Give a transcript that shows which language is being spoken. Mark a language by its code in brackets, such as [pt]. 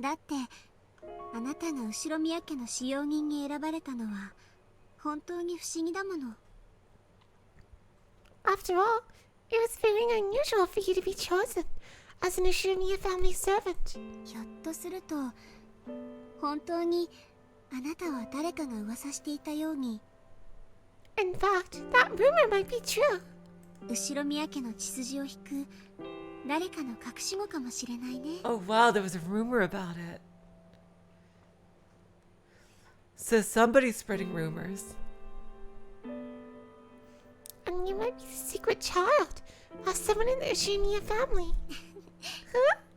[ja] だってあなたが後ろ宮家の使用人に選ばれたのは本当に不思議だもの。 [en] After all, it was very unusual for you to be chosen as an Ashumiya family servant. [ja] ひょっとすると本当にあなたは誰かが噂していたように。 [en] In fact, that rumor might be true. [ja] 後ろ宮家の血筋を引く誰かの隠し子かもしれないね。 [en] Oh wow, there was a rumor about it. So somebody's spreading rumors. And you might be the secret child of someone in the Ashumiya family. Huh?